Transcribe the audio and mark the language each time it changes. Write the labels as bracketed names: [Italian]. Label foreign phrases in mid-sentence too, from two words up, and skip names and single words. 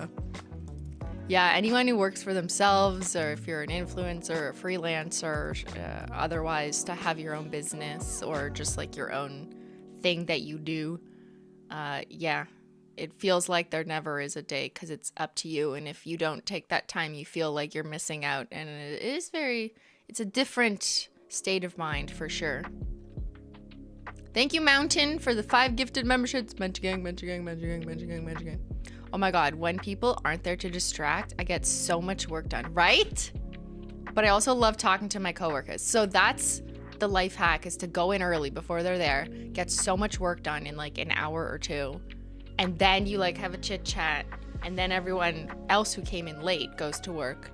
[English] Yeah, anyone who works for themselves, or if you're an influencer or a freelancer, otherwise to have your own business or just like your own thing that you do, yeah, it feels like there never is a day because it's up to you. And if you don't take that time, you feel like you're missing out. And it is it's a different state of mind for sure. Thank you, Mountain, for the 5 gifted memberships. Menchie gang, Menchie gang, Menchie gang, Menchie gang, Menchie gang. Oh my God, when people aren't there to distract, I get so much work done, right? But I also love talking to my coworkers. So that's the life hack, is to go in early before they're there, get so much work done in like an hour or 2. And then you like have a chit chat. And then everyone else who came in late goes to work.